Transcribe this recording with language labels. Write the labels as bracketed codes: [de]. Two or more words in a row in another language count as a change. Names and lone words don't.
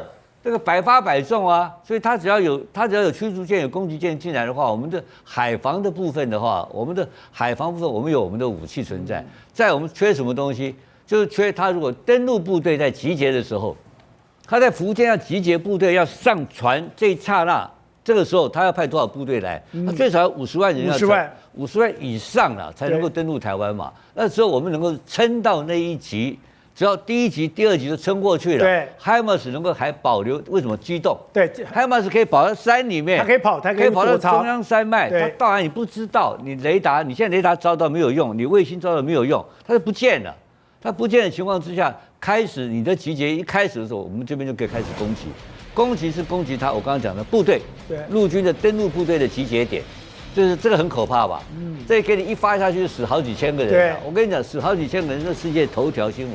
[zh] 這個百發百中啊，所以它只要有驅逐艦、有攻擊艦進來的話，我們的海防的部分的話，我們有我們的武器存在。在我們缺什麼東西，就是缺它如果登陸部隊在集結的時候，他在福建要集結部隊要上船這一剎那，這個時候他要派多少部隊來？他最少要50萬人要50萬以上了才能夠登陸台灣嘛。那時候我們能夠撐到那一級。只要第1級、第2級就撐過去了。對，HIMARS 能夠還保留，為什麼機動？對，HIMARS 可以跑到山裡面，它可以跑，它可以跑到中央山脈。它當然你不知道，你雷達，你現在雷達照到沒有用，你衛星照到沒有用，它就不見了。它不見的情況之下，開始你的集結一開始的時候，我們這邊就可以開始攻擊。攻擊是攻擊它，我剛剛講的部隊，陸軍的登陸部隊的集結點。就是這個很可怕吧？這給你一發下去，就死好幾千個人。我跟你講，死好幾千個人是世界頭條新聞。